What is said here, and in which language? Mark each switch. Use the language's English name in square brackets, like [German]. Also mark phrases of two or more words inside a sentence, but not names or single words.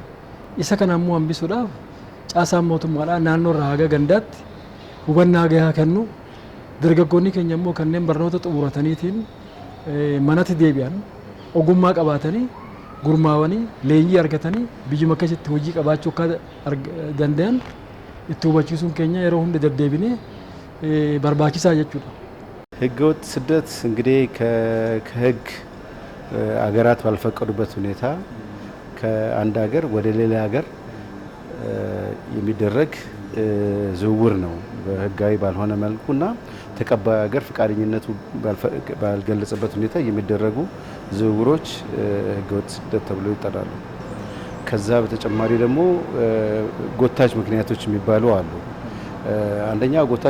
[Oromo] Isa kana ammoo hambisuudhaaf caasaan mootummaadhaa naannoo irraa haga gandaatti hubannaa gahaa kennu dargaggoonni keenya immoo kanneen barnoota xumurataniitiin manatti deebi'an ogummaa qabaatanii gurmaawanii leenjii argatanii biyyuma keessatti hojii qabaachuu akka danda'an itti hubachiisuun keenya yeroo hunda deddeebinee barbaachisaa jechuudha. [Amharic] ህገወጥ ስደት እንግዲህ ከህግ አገራት ባልፈቀዱበት ሁኔታ ከአንድ ሀገር ወደ ሌላ ሀገር የሚደረግ ዝውውር ነው። በህጋዊ ባልሆነ መልኩና ተቀባይ ሀገር ፈቃደኝነቱ ባልገለጸበት ሁኔታ የሚደረጉ ዝውውሮች ህገወጥ ስደት ተብለው ይጠራሉ። ከዛ በተጨማሪ ደግሞ ጎታች ምክንያቶች የሚባሉ አሉ። አንደኛ ጎታች